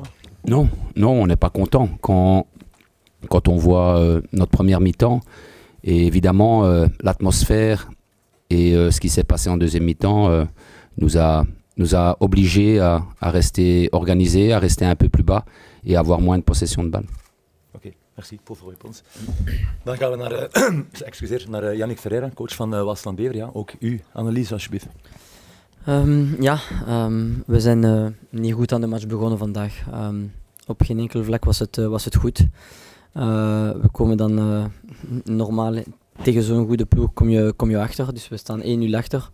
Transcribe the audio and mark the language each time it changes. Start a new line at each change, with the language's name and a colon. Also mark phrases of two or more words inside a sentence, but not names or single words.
French: Non, on n'est pas content quand on voit notre première mi-temps et évidemment l'atmosphère et ce qui s'est passé en deuxième mi-temps nous a obligés à rester organisés, à rester un peu plus bas et à avoir moins de possession de balle.
Dutch: Oké, merci voor de réponse. Dan gaan we naar Yannick Ferreira, coach van Waasland-Beveren. Ja, ook uw analyse alsjeblieft. We zijn niet goed aan de match begonnen vandaag. Op geen enkel vlak was het goed. We komen dan normaal tegen zo'n goede ploeg kom je achter, dus we staan 1-0 achter.